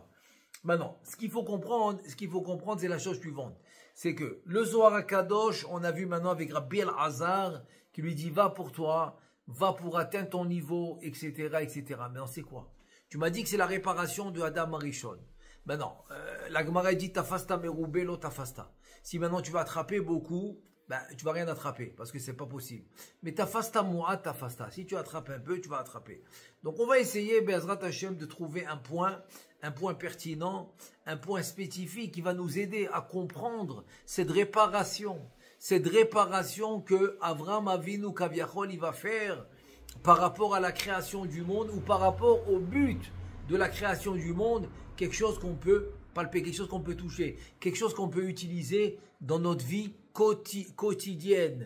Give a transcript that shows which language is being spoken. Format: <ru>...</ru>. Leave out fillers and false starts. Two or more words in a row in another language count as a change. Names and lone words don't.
<fr>Maintenant, ce qu'il faut comprendre, c'est la chose suivante. C'est que le Zohar HaKadosh, on a vu maintenant avec Rabbi El-Hazar, qui lui dit, va pour toi, va pour atteindre ton niveau, etc., etc. Mais on sait quoi? Tu m'as dit que c'est la réparation de Adam Arishon. Maintenant, la Gemara dit,</fr> <he>תפסת מרובה לא תפסת.</he> <fr>Si maintenant tu vas attraper beaucoup, ben, tu vas rien attraper, parce que c'est pas possible.</fr> <he>Mais תפסת מועט תפסת.</he> <fr>Si tu attrapes un peu, tu vas attraper. Donc on va essayer,</fr> <he>בעזרת השם,</he> <fr>de trouver un point pertinent, un point spécifique qui va nous aider à comprendre cette réparation que Avram Avinu Kaviachol il va faire par rapport à la création du monde ou par rapport au but de la création du monde, quelque chose qu'on peut palper, quelque chose qu'on peut toucher, quelque chose qu'on peut utiliser dans notre vie quotidienne.</fr>